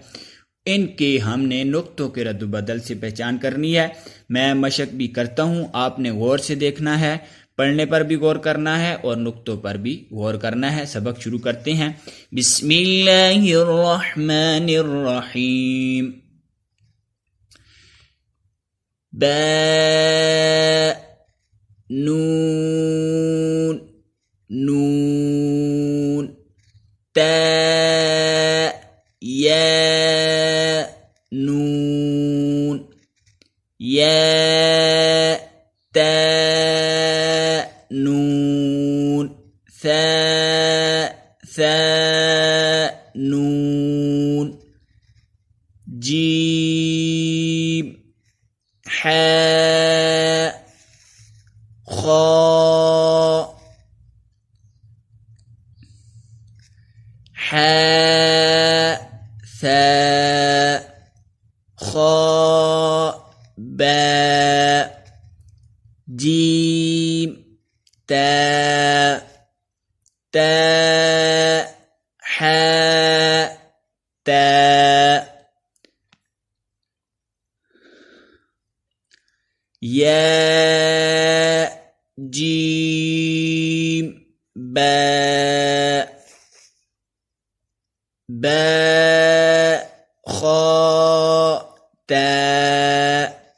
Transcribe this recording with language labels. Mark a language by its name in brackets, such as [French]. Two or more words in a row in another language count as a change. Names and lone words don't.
[Urdu] ان کے ہم نے نقطوں کے رد و بدل سے پہچان کرنی ہے۔ میں مشق بھی کرتا ہوں، آپ نے غور سے دیکھنا ہے، پڑھنے پر بھی غور کرنا ہے اور نقطوں پر بھی غور کرنا ہے۔ سبق شروع کرتے ہیں۔ [Arabic] بسم اللہ الرحمن الرحیم۔ با نون نون، تا یا نون، یا تا نون، ثا ثا نون، جیم حا خا حا ثا خا با جیم تا تا حا تا یا جیم با با خا تا